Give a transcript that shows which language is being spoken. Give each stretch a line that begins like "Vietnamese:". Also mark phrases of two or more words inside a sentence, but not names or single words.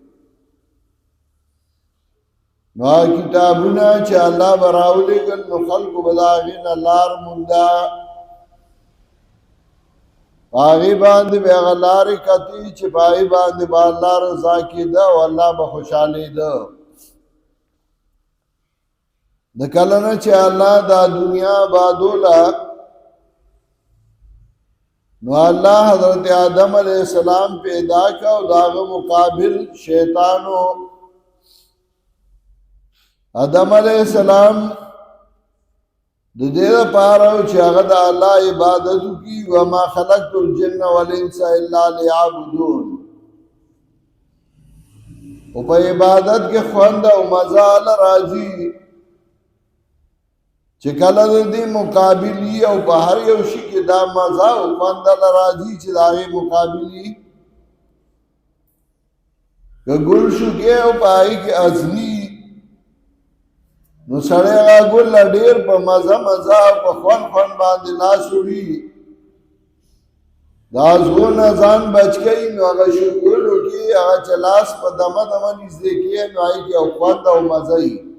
Pashto: نو هغه کتابونه چې الله به راولېږل نو خلکو به د هغې نه لار مونده، په هغې باندې به هغه لارې کتې چې په هغې باندې به الله رضا کېده او الله به خوشحالېده. د کله نه چې الله دا دنیا آبادوله نو الله حضرت آدم علیہ السلام پیدا کا او د هغه مقابل شیطان و. آدم علیہ السلام د دې لپاره چې هغه د الله عبادت وکړي،
Arabic: وما خلقت الجن والانس الا ليعبدون.
Pashto: او په عبادت کې خوند او مزه الله راځي چې کله د دې مقابلي او په هر یو شي کې دا مزه او خوند الله راځي چې د هغې مقابلي که ګل شو کې او په هغې کې ازلي نو سړی هغه ګل له ډېر په مزه مزه او په خوند خوند باندې لاس وړي، د ازغو نه ځان بچ کوي نو هغه شکر وکړي، هغه چې لاس په دمه دمه نږدې کړي نو هغې کې او خوند او مزه وي.